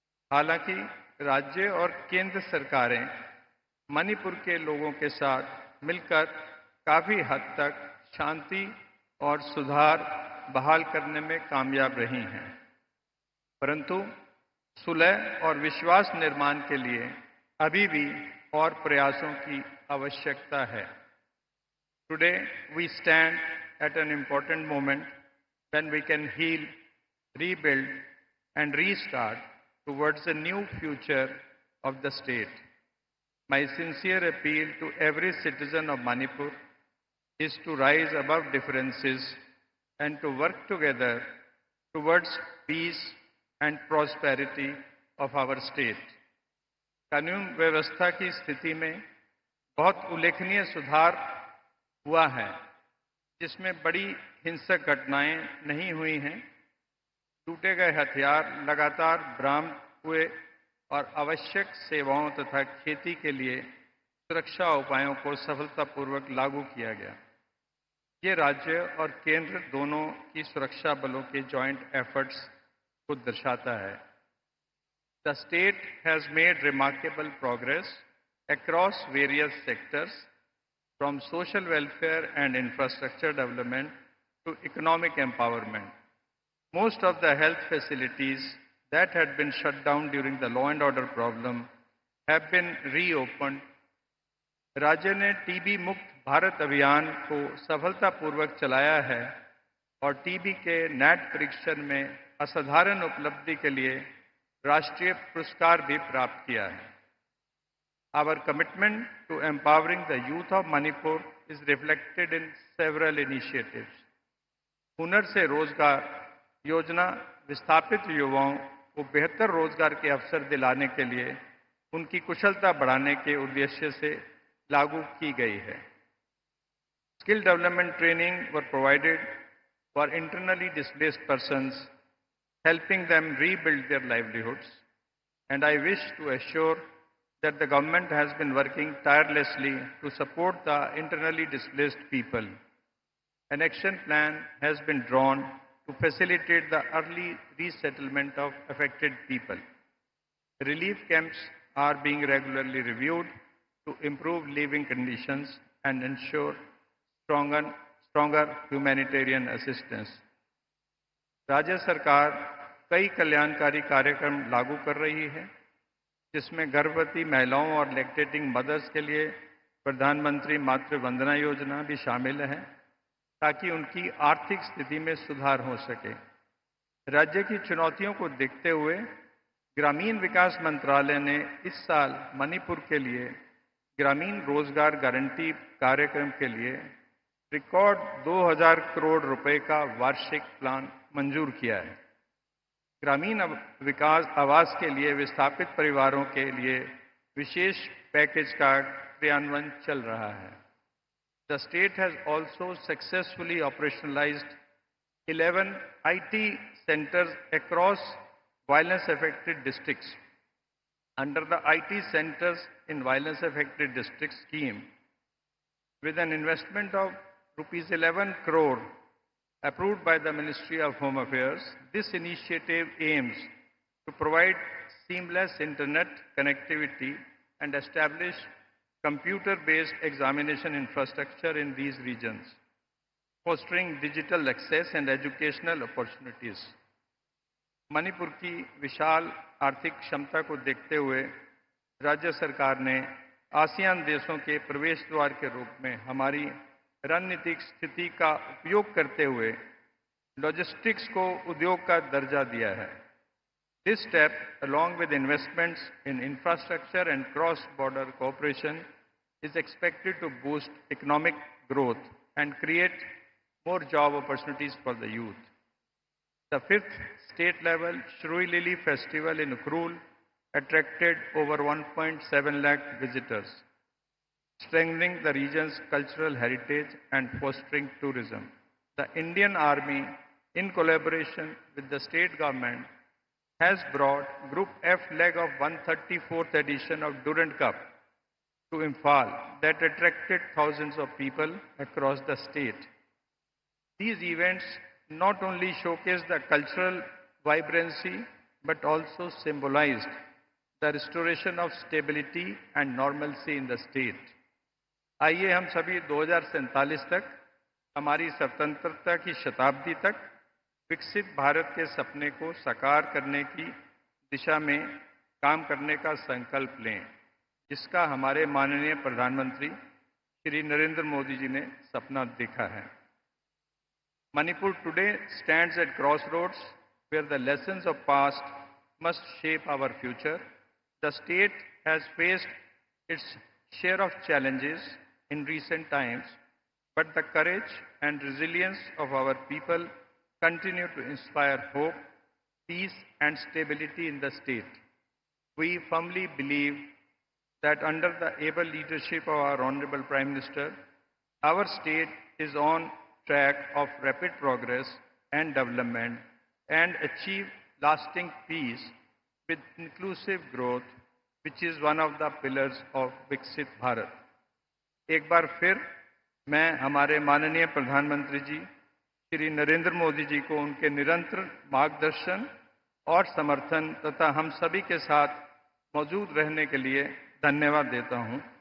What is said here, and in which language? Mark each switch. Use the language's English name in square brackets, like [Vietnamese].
[Hindi] हालांकि राज्य और केंद्र सरकारें मणिपुर के लोगों के साथ मिलकर काफी हद तक शांति और सुधार बहाल करने में कामयाब रही हैं, परंतु सुलह और विश्वास निर्माण के लिए अभी भी और प्रयासों की आवश्यकता है। [English] Today we stand at an important moment when we can heal, rebuild and restart towards a new future of the state. My sincere appeal to every citizen of Manipur is to rise above differences and to work together towards peace and prosperity of our state. [Hindi] कानून व्यवस्था की स्थिति में बहुत उल्लेखनीय सुधार हुआ है, जिसमें बड़ी हिंसक घटनाएं नहीं हुई हैं। लूटे गए हथियार लगातार बरामद हुए और आवश्यक सेवाओं तथा खेती के लिए सुरक्षा उपायों को सफलतापूर्वक लागू किया गया। ये राज्य और केंद्र दोनों की सुरक्षा बलों के [English] joint efforts [Hindi] को दर्शाता है। [English] The state has made remarkable progress across various sectors from social welfare and infrastructure development to economic empowerment. Most of the health facilities that had been shut down during the law and order problem have been reopened. [Hindi] राज्य ने TB मुक्त भारत अभियान को सफलतापूर्वक चलाया है और TB के नेट परीक्षण में असाधारण उपलब्धि के लिए राष्ट्रीय पुरस्कार भी प्राप्त किया है। [English] Our commitment to empowering the youth of Manipur is reflected in several initiatives. [Hindi] हुनर से रोजगार योजना विस्थापित युवाओं को बेहतर रोजगार के अवसर दिलाने के लिए उनकी कुशलता बढ़ाने के उद्देश्य से लागू की गई है। [English] Skill development training were provided for internally displaced persons, helping them rebuild their livelihoods, and I wish to assure that the government has been working tirelessly to support the internally displaced people. An action plan has been drawn to facilitate the early resettlement of affected people. Relief camps are being regularly reviewed to improve living conditions and ensure stronger humanitarian assistance. [Hindi] राज्य सरकार कई कल्याणकारी कार्यक्रम लागू कर रही है, जिसमें गर्भवती महिलाओं और [English] lactating mothers [Hindi] के लिए प्रधानमंत्री मातृ वंदना योजना भी शामिल है, ताकि उनकी आर्थिक स्थिति में सुधार हो सके। राज्य की चुनौतियों को देखते हुए ग्रामीण विकास मंत्रालय ने इस साल मणिपुर के लिए ग्रामीण रोजगार गारंटी कार्यक्रम के लिए रिकॉर्ड 2000 करोड़ रुपए का वार्षिक प्लान मंजूर किया है। ग्रामीण विकास आवास के लिए विस्थापित परिवारों के लिए विशेष पैकेज का क्रियान्वयन चल रहा है। [English] The state has also successfully operationalized 11 IT centers across violence-affected districts. Under the IT Centers in Violence-Affected Districts scheme, with an investment of rupees 11 crore approved by the Ministry of Home Affairs, this initiative aims to provide seamless internet connectivity and establish computer-based examination infrastructure in these regions, fostering digital access and educational opportunities. [Hindi] Manipur की विशाल आर्थिक क्षमता को देखते हुए राज्य सरकार ने ASEAN देशों के प्रवेश द्वार के रूप में हमारी रणनीतिक स्थिति का उपयोग करते हुए लॉजिस्टिक्स को उद्योग का दर्जा दिया है। [English] This step, along with investments in infrastructure and cross-border cooperation, is expected to boost economic growth and create more job opportunities for the youth. The 5th state-level Shrui Lily Festival in Ukhrul attracted over 1.7 lakh visitors, strengthening the region's cultural heritage and fostering tourism. The Indian Army, in collaboration with the state government, has brought Group F leg of 134th edition of Durand Cup to Imphal that attracted thousands of people across the state. These events not only showcased the cultural vibrancy but also symbolized the restoration of stability and normalcy in the state. [Hindi] आइए हम सभी 2047 तक हमारी स्वतंत्रता की शताब्दी तक विकसित भारत के सपने को साकार करने की दिशा में काम करने का संकल्प लें, जिसका हमारे माननीय प्रधानमंत्री श्री नरेंद्र मोदी जी ने सपना देखा है। [English] Manipur today stands at crossroads where the lessons of past must shape our future. The state has faced its share of challenges in recent times, but the courage and resilience of our people continue to inspire hope, peace and stability in the state. We firmly believe that under the able leadership of our Honorable Prime Minister, our state is on track of rapid progress and development and achieve lasting peace with inclusive growth, which is one of the pillars of Viksit Bharat. [Hindi] एक बार फिर मैं हमारे माननीय प्रधानमंत्री जी श्री नरेंद्र मोदी जी को उनके निरंतर मार्गदर्शन और समर्थन तथा हम सभी के साथ मौजूद रहने के लिए धन्यवाद देता हूं।